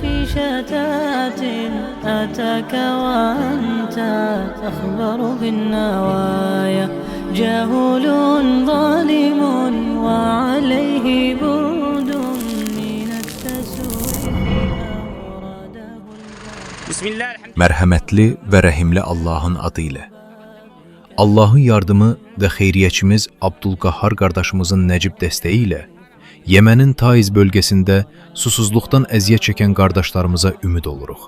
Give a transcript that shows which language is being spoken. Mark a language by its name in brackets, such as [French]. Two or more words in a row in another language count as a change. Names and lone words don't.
[Arabic] شتات أتاك وأنت تخبر بالنوايا جهول ظالم وعليه برد من التسويف أورده [Azerbaijani] Mərhəmətli və rəhimli Allahın adı ilə. Allahın yardımı və xeyriyyəçimiz Abdülqahhar qardaşımızın nəcib dəstəyi ilə Yemənin Taiz bölgəsində susuzluqdan əziyyət çəkən qardaşlarımıza ümid oluruq.